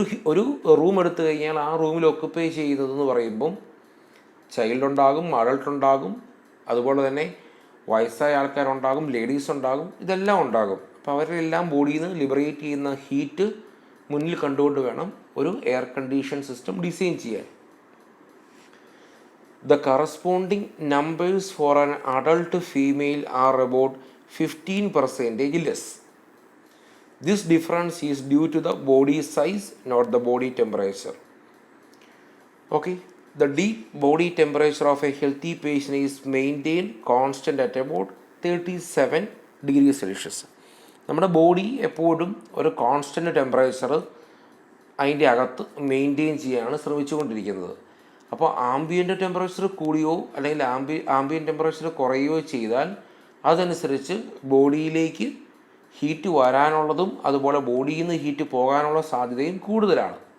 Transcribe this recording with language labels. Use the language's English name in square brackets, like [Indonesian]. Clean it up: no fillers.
[Malayalam] ഒരു റൂം എടുത്തു കഴിഞ്ഞാൽ ആ റൂമിൽ ഒക്കുപ്പൈ ചെയ്യുന്നതെന്ന് പറയുമ്പം ചൈൽഡ് ഉണ്ടാകും, അഡൾട്ട് ഉണ്ടാകും, അതുപോലെ തന്നെ വയസ്സായ ആൾക്കാരുണ്ടാകും, ലേഡീസ് ഉണ്ടാകും, ഇതെല്ലാം ഉണ്ടാകും. അപ്പോൾ അവരെല്ലാം ബോഡിയിൽ നിന്ന് ലിബറേറ്റ് ചെയ്യുന്ന ഹീറ്റ് മുന്നിൽ കണ്ടുകൊണ്ട് വേണം ഒരു എയർ കണ്ടീഷൻ സിസ്റ്റം ഡിസൈൻ ചെയ്യാൻ. [English] The corresponding numbers for an adult female are about 15% less. This difference is due to the body size, not the body temperature. Okay, the deep body temperature of a healthy patient is maintained constant at about 37°C. [Malayalam] നമ്മുടെ body എപ്പോഴും ഒരു constant temperature അതിൻ്റെ അകത്ത് maintain ചെയ്യാനാണ് ശ്രമിച്ചുകൊണ്ടിരിക്കുന്നത്. അപ്പോൾ ambient temperature കൂടിയോ അല്ലെങ്കിൽ ആംബിയൻ്റ് ടെമ്പറേച്ചർ കുറയുകയോ ചെയ്താൽ അതനുസരിച്ച് ബോഡിയിലേക്ക് ഹീറ്റ് വരാനുള്ളതും അതുപോലെ ബോഡിയിൽ നിന്ന് ഹീറ്റ് പോകാനുള്ള സാധ്യതയും കൂടുതലാണ്.